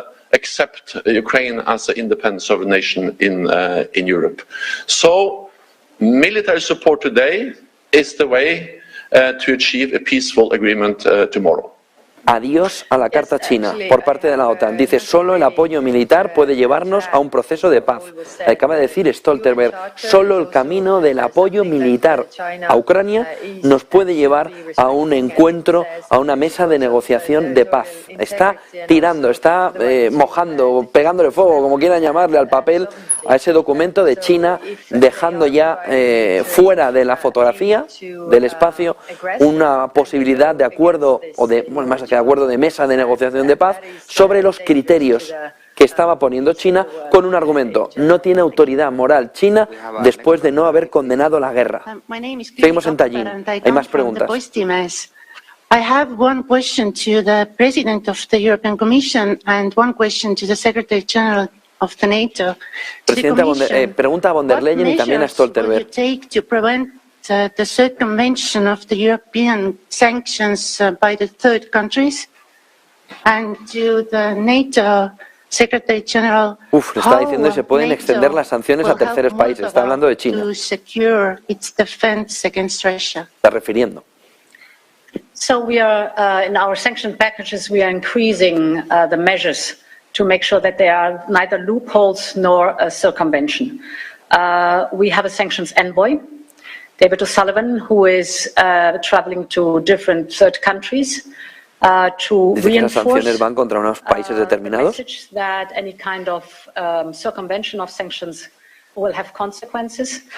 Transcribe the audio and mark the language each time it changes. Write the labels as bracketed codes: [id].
[en] Accept Ukraine as an independent sovereign nation in Europe. So, military support today is the way to achieve a peaceful agreement tomorrow. [es] Adiós a la carta china por parte de la OTAN. Dice, solo el apoyo militar puede llevarnos a un proceso de paz. Acaba de decir Stoltenberg, solo el camino del apoyo militar a Ucrania nos puede llevar a un encuentro, a una mesa de negociación de paz. Está tirando, está mojando, pegándole fuego, como quieran llamarle, al papel, a ese documento de China, dejando ya fuera de la fotografía, del espacio, una posibilidad de acuerdo, o de, bueno, más que de acuerdo, de mesa de negociación de paz, sobre los criterios que estaba poniendo China, con un argumento: no tiene autoridad moral China después de no haber condenado la guerra. Seguimos en Tallin. Hay más preguntas. [en] I have one question to the President of the European Commission and one question to the Secretary General of the NATO. [es] Presidenta, pregunta a Von der Leyen y también a Stoltenberg. [en] The circumvention of the European sanctions by the third countries, and to the NATO Secretary General. [es] Le está diciendo que se pueden extender las sanciones a terceros países. Está hablando de China. [en] To secure its defense against Russia. [es] Está refiriendo. [en] So we are in our sanction packages. We are increasing the measures to make sure that there are neither loopholes nor a circumvention. We have a sanctions envoy, David O'Sullivan, who is traveling to different third countries to reinforce the message that any kind of circumvention of sanctions will have consequences.